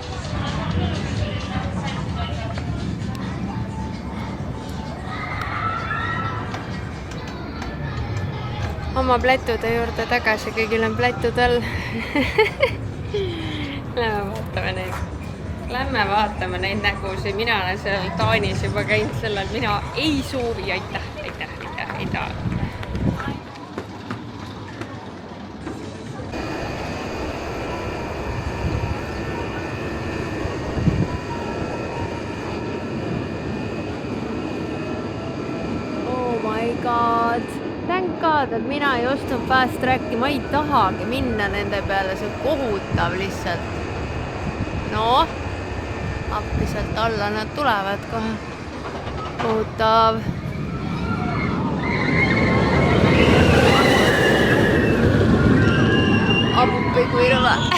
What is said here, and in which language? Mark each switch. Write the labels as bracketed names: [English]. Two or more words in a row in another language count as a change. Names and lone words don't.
[Estonian] Oma plätude juurde tagasi, kõigil on plätud all. Lähme vaatame neid. Lähme vaatame neid nägusid, mina olen seal Taanis juba käinud sellel, mina ei soovi, aitäh. [English] Oh my god, thank god, [Estonian] et mina ei ostnud [English] fast tracki, [Estonian] ma ei tahagi minna nende peale, see on kohutav lihtsalt. No, appi sealt alla nad tulevad kohe. Kohutav. Appi kui rõve.